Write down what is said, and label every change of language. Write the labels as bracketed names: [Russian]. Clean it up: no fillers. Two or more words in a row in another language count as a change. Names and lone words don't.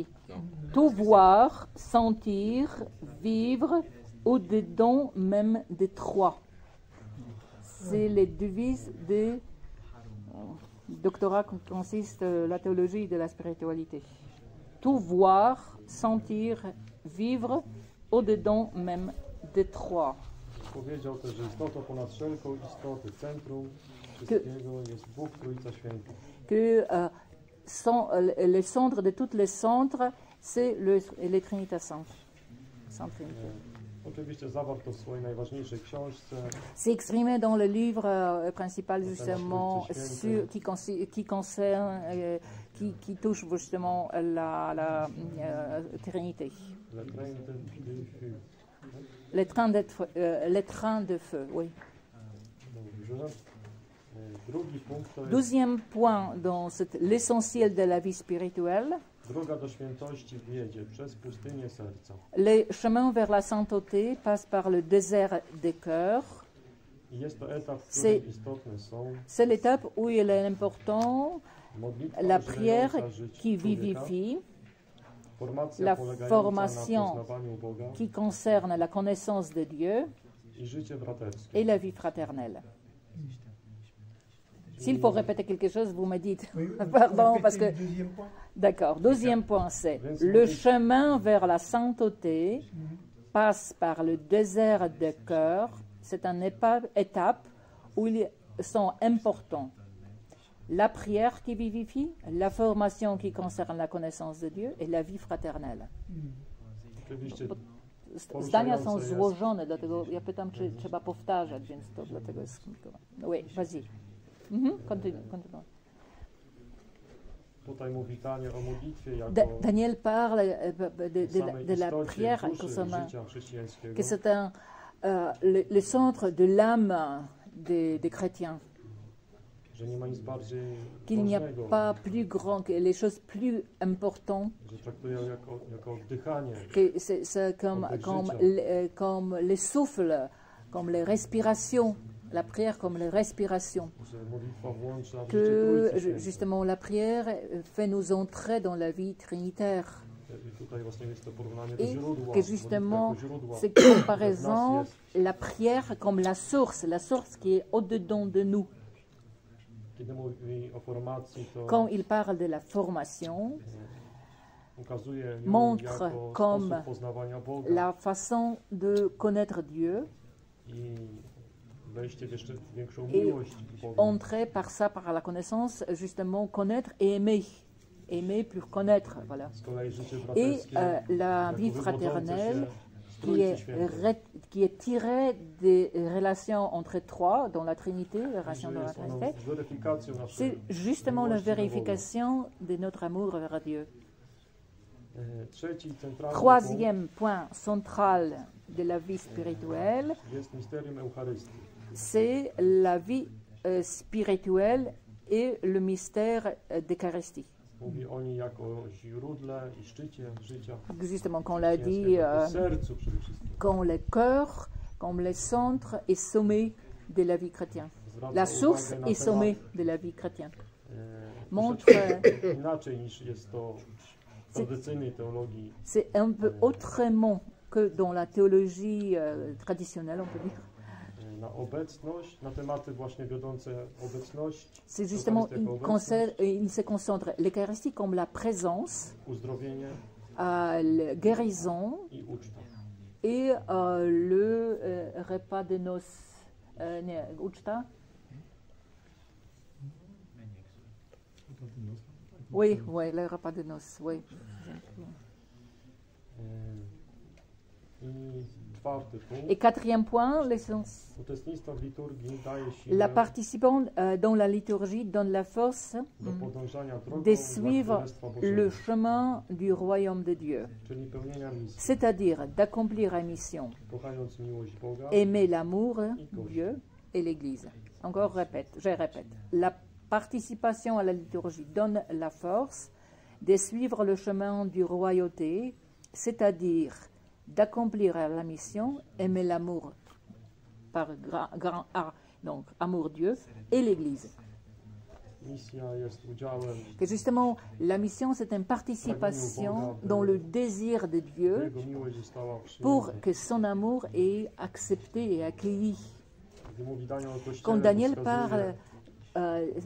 [French] Tout voir, sentir, vivre au-dedans même des trois. C'est les devises du doctorat qui consiste la théologie de la spiritualité. Tout voir, sentir, vivre au-dedans même des trois. [Polish] Powiedział też, że istotą ponad wszelką istotę, centrum wszystkiego jest Bóg Trójca Święta. [French] Que le centre de tous les centres, c'est les Trinitas Saintes. Sainte Trinité. [Polish] Oczywiście zawarto w swojej najważniejszej książce, [French] C'est exprimé dans le livre principal justement qui touche justement la Trinité. Le Train de Feu. Les trains de feu, oui. [Polish] Dobrze. Drugi punkt to jest [French] Deuxième point dans l'essentiel de la vie spirituelle, [Polish] droga do świętości wiedzie przez pustynię serca. [French] le chemin vers la sainteté passe par le désert des cœurs. [Polish] I jest to etap, w [French] C'est- [Polish] którym istotne są [French] C'est l'étape où il est important [Polish] Modlitwa [French] la prière [Polish] ożywająca życie [French] qui [Polish] człowieka, [French] vivifie, [Polish] formacja [French] la [Polish] polegająca [French] formation [Polish] na poznawaniu Boga [French] qui concerne la connaissance de Dieu [Polish] i życie braterskie. [French] et la vie fraternelle. S'il faut répéter quelque chose, vous me dites. Oui, Pardon, répétez parce que... le deuxième point. D'accord. Deuxième point, c'est le chemin vers la sainteté passe par le désert de cœur. C'est une étape où ils sont importants. La prière qui vivifie, la formation qui concerne la connaissance de Dieu et la vie fraternelle. [Polish] Oczywiście Zdania są poruszające złożone, dlatego ja pytam, czy trzeba powtarzać, więc to dlatego jest skomplikowane. [French] Oui, vas-y. Continue. [Polish] Tutaj mówi Daniel o modlitwie jako [French] Daniel parle [Polish] samej [French] de la [Polish] istocie [French] prière [Polish] duszy [French] comme [Polish] życia chrześcijańskiego. [French] que c'est le centre de l'âme des chrétiens, [Polish] Że nie ma nic bardziej [French] qu'il n'y a [Polish] ważnego, [French] pas plus grand, que les choses plus importantes, [Polish] że traktują jako oddychanie. [French] que c'est comme les souffles, comme les respirations, la prière comme les respirations, [Polish] Że modlitwa włącza w życie [French] que [Polish] Trójcy Świętej. [French] justement la prière fait nous entrer dans la vie trinitaire. [Polish] I tutaj właśnie jest to porównanie do [French] Et [Polish] źródła. [French] que justement, [Polish] modlitwa jako źródła, [French] cette [Polish] które w nas [French] comparaison, [Polish] jest. [French] la prière comme la source qui est au-dedans de nous. [Polish] Kiedy mówi o formacji, to [French] Quand il parle de la formation, [Polish] ukazuje ją [French] montre [Polish] jako [French] comme [Polish] sposób poznawania Boga [French] la façon de connaître Dieu [Polish] i wejście w jeszcze większą [French] et [Polish] miłość Boga. [French] entrer par ça, par la connaissance, justement connaître et aimer. Aimer pour connaître, voilà. [Polish] Z kolei życie [French] Et [Polish] braterskie [French] la [Polish] jako [French] vie [Polish] wywodzące [French] fraternelle [Polish] się z Trójcy Świętej. [French] qui est tirée des relations entre trois dans la Trinité, la relation [Polish] Że [French] dans la [Polish] jest ono [French] Trinité. [Polish] weryfikacją [French] C'est [Polish] naszej [French] justement la [Polish] miłości do Boga. [French] vérification de notre amour vers Dieu. [Polish] Trzeci centralny [French] Troisième point central de la vie spirituelle, [Polish] punkt jest misterium Eucharystii. [French] c'est la vie spirituelle et le mystère d'Eucharistie. [Polish] Mówi o niej jako o źródle i szczycie życia [French] Justement, qu'on l'a dit, [Polish] chrześcijańskiego, o sercu przede wszystkim. [French] comme le cœur, comme le centre et sommet de la vie chrétienne. [Polish] Zwraca [French] La source [Polish] uwagę na [French] et [Polish] temat, [French] sommet de la vie chrétienne. Montre Montre, [Polish] inaczej niż jest to w tradycyjnej teologii. [French] c'est un peu autrement que dans la théologie traditionnelle, on peut dire. [Polish] Na obecność, na tematy właśnie wiodące obecność, [French] C'est justement, [Polish] Eucharystie jako obecność, [French] il se concentre l'Eucharistie comme la présence, [Polish] uzdrowienie [French] la guérison [Polish] i uczta. [French] et le repas de noces. [Polish] Nie, uczta? [French] Oui, oui, le repas de noces, oui. [Polish] I czwarty punkt. [French] Et quatrième point, l'essence. [Polish] Uczestnictwo w liturgii daje siłę [French] La participant dans la liturgie donne la force [Polish] do podążania drogą [French] de [Polish] dla [French] suivre [Polish] Królestwa [French] le [Polish] Bożego, [French] chemin du royaume de Dieu, [Polish] czyli pełnienia misji, [French] c'est-à-dire d'accomplir la mission, [Polish] kochając miłość Boga [French] aimer l'amour, Dieu et l'Église. Encore je répète, la participation à la liturgie donne la force de suivre le chemin du royauté, c'est-à-dire d'accomplir la mission, aimer l'amour par grand A, donc amour Dieu, et l'Église. [Polish] misja jest udziałem [French] Que justement, la mission, c'est une participation dans le désir de Dieu [Polish] Jego miłość została [French] pour [Polish] przyjęta. [French] que son amour est accepté et accueilli. [Polish] Gdy mówi Daniel o Kościele, [French] Quand Daniel [Polish] to [French] parle [Polish] wskazuje